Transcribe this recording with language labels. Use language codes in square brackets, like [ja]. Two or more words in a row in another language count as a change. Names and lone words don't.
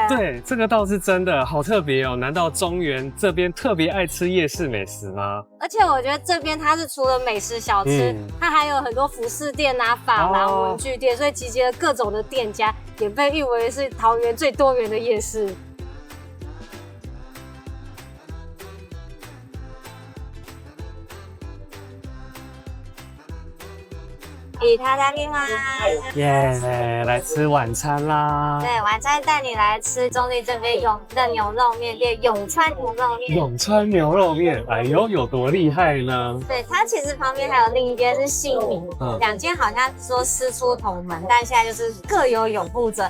[zh] 对，这个倒是真的，好特别哦。难道中原这边特别爱吃夜市美食吗？而且我觉得这边它是除了美食小吃，它还有很多服饰店啊、发廊、文具店，所以集结了各种的店家，也被誉为是桃园最多元的夜市。 [ja] いただきます。 [zh] 耶，来吃晚餐啦！对，晚餐带你来吃中立这边永的牛肉面店永川牛肉面。永川牛肉面，哎呦，有多厉害呢？对，它其实旁边还有另一间是新民，2间好像说师出同门，但现在就是各有拥护者。